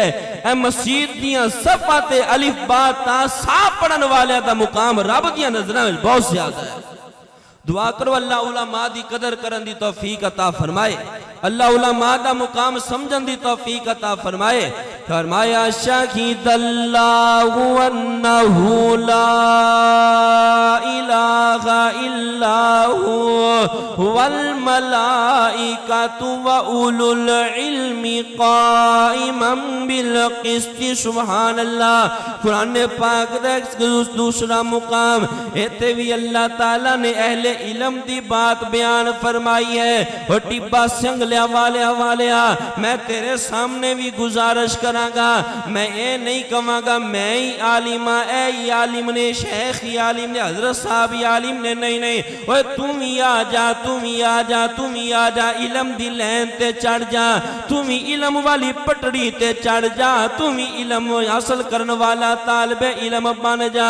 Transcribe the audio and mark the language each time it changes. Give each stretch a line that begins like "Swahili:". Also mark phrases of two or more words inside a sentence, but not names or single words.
Punjabi: اے مسیت دیاں صفاں تے الف با تا ثا پڑھن والیاں دا مقام رب دیاں نظراں وچ بہت زیادہ ہے. دعا کرو اللہ علماء دی قدر کرن دی توفیق عطا فرمائے، اللہ علماء دا مقام سمجھن دی توفیق عطا فرمائے.
Arabic: فرمایا شهد الله أنه لا إله إلا هو والملائكة وأولو العلم قائما بالقسط. سبحان الله.
Punjabi: قرآن پاک دا دوسرا مقام ایتھے بھی اللہ تعالیٰ نے اہلِ علم دی بات بیان فرمائی ہے. اور ٹبہ سنگھ سگلیا والیا میں تیرے سامنے بھی گزارش کراں گا، میں یہ نہیں کہاں گا میں ہی عالم ہاں، اے ہی عالم نے، شیخ ہی عالم نے، حضرت صاحب ہی عالم نے، نہیں نہیں، اوئے تم ہی آ جا، تم ہی آ جا، تم ہی آ جا، علم دی لین تے چڑھ جا، تم ہی علم والی پٹڑی تے چڑھ جا، تم ہی علم حاصل کرنے والا طالبِ علم بن جا.